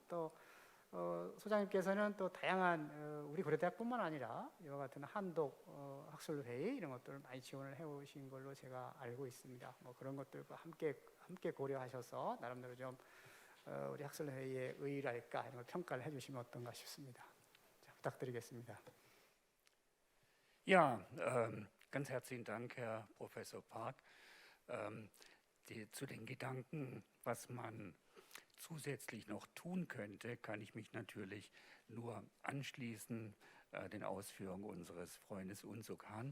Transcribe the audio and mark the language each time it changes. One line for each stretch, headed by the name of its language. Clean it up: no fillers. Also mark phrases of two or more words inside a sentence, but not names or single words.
Korean: 또 소장님께서는 또 다양한 우리 고려대학뿐만 아니라 이와 같은 한독 학술회의 이런 것들을 많이 지원을 해오신 걸로 제가 알고 있습니다. 뭐 그런 것들과 함께 고려하셔서 나름대로 좀 우리 학술회의의 의의랄까 이런 걸 평가를 해주시면 어떤가 싶습니다. 자, 부탁드리겠습니다.
German: Ja, ganz herzlichen Dank, Herr Professor Park. Zu den Gedanken, was man zusätzlich noch tun könnte, kann ich mich natürlich nur anschließen den Ausführungen unseres Freundes Unsuk Han.